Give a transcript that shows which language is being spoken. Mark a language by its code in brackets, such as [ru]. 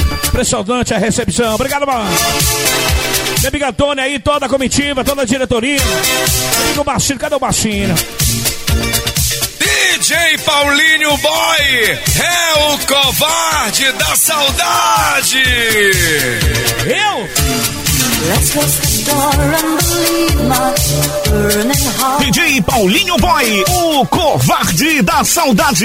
[pt] Impressionante a recepção. Obrigado, mano. Minha amiga Antônia aí, toda a comitiva, toda a diretoria. Amigo baixinho, cadê o baixinho? DJ Paulinho Boy é o covarde da saudade. Eu? [en] Let's close the door and believe my burning heart. [pt] DJ Paulinho Boy, o covarde da saudade.